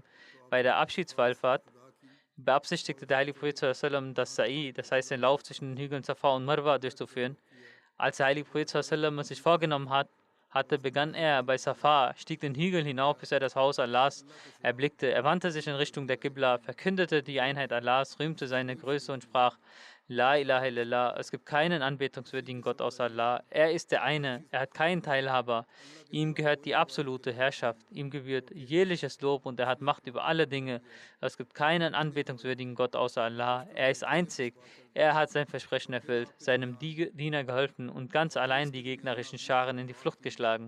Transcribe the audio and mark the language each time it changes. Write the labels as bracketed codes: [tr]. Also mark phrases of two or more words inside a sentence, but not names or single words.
[de] Bei der Abschiedswallfahrt beabsichtigte der heilige Prophet sallam das Sa'i, das heißt den Lauf zwischen den Hügeln Safa und Marwa durchzuführen. Als der heilige Prophet sallam es sich vorgenommen hatte, begann er bei Safa, stieg den Hügel hinauf, bis er das Haus Allahs erblickte. Er wandte sich in Richtung der Qibla, verkündete die Einheit Allahs, rühmte seine Größe und sprach: [ar] لا إله إلا الله, [de] es gibt keinen anbetungswürdigen Gott außer Allah. Er ist der eine, er hat keinen Teilhaber. Ihm gehört die absolute Herrschaft, ihm gebührt jegliches Lob und er hat Macht über alle Dinge. Es gibt keinen anbetungswürdigen Gott außer Allah. Er ist einzig, er hat sein Versprechen erfüllt, seinem Diener geholfen und ganz allein die gegnerischen Scharen in die Flucht geschlagen.